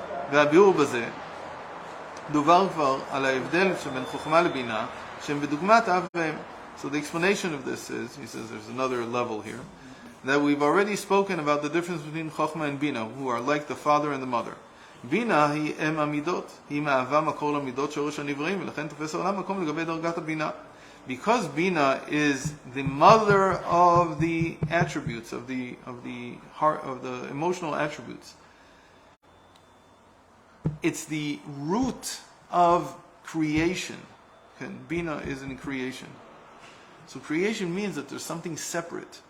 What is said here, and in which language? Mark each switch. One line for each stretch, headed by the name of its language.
Hebrew: והביאור בזה, דובר כבר על ההבדל שבין חוכמה לבינה, שהם בדוגמת אב ואם.
English: So the explanation of this is, he says there's another level here, that we've already spoken about the difference between Chokhmah and Bina, who are like the father and the mother.
Hebrew: Bina היא אם המידות, היא מהווה מקור למידות שורש הנבראים, ולכן תופס העולם מקום לגבי דרגת הבינה.
English: Because Bina is the mother of the attributes, of the heart, of the emotional attributes. It's the root of creation. Bina is in creation. So creation means that there's something separate.